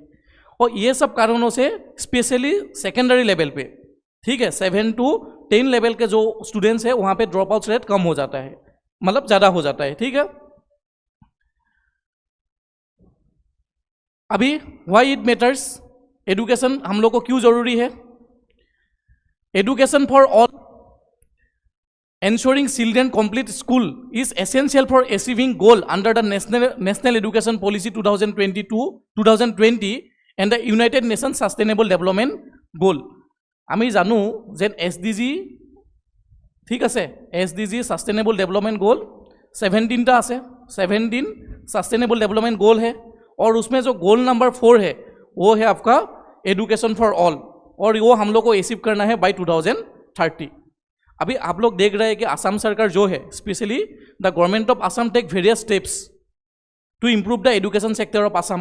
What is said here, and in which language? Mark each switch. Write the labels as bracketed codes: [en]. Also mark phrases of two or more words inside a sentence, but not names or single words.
[hi] और ये सब कारणों से [en] specially secondary level [hi] पे, ठीक है, 7 to 10 लेवल के जो स्टूडेंट्स हैं वहाँ पे [en] drop out rate [hi] कम हो जाता है, मतलब ज़्यादा हो जाता है। ठीक है, अभी [en] why it matters, [hi] एडुकेशन हम लोग को क्यों जरूरी है? [en] education for all, ensuring children complete school is essential for achieving goal under the national education policy 2020 and the United Nations Sustainable Development Goal। [as] আমি জানো যে SDG, ঠিক আছে, SDG [en] sustainable development goal [as] 17টা আছে, [hi] 17 [en] sustainable development goal [hi] है, और उसमें जो गोल नंबर 4 है वो है आपका [en] education for all, [hi] और वो हम लोग को अचीव करना है बाय 2020। 30। अभी आप लोग देख रहे हैं कि असम सरकार जो है, [en] specially the government of Assam take various steps to improve the education sector of Assam.